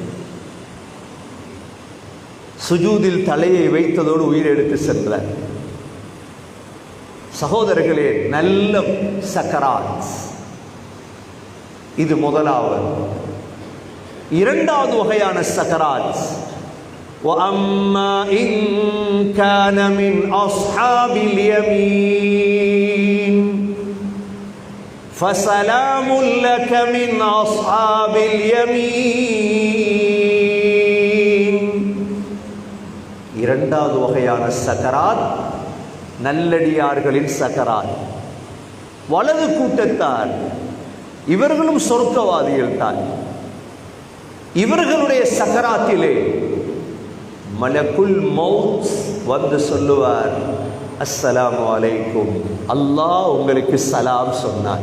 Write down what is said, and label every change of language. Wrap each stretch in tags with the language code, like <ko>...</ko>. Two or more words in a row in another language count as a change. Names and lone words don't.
<ta>சுஜூதில் தலையை வைத்ததோடு உயிர் எடுத்து சென்றார். சகோதரர்களே, நல்ல சக்கராத். இது முதலாவது. இரண்டாவது வகையான சக்கராத்,</ta> <ar>وَأَمَّا إِن كَانَ مِنْ أَصْحَابِ الْيَمِينِ فَسَلَامٌ لَكَ مِنْ أَصْحَابِ الْيَمِينِ.</ar> <ta>இரண்டாவது வகையான சக்கராத் நல்லடியார்களின் சக்கராத். வலது கூட்டத்தார், இவர்களும் சொர்க்கவாதிகள் தான். இவர்களுடைய சக்கராத்திலே</ta> <ar>ملك الموت</ar> <ta>வந்து சொல்லுவார்,</ta> <ar>السلام عليكم,</ar> <ta>அல்லாஹ் உங்களுக்கு சலாம் சொன்னார்.</ta>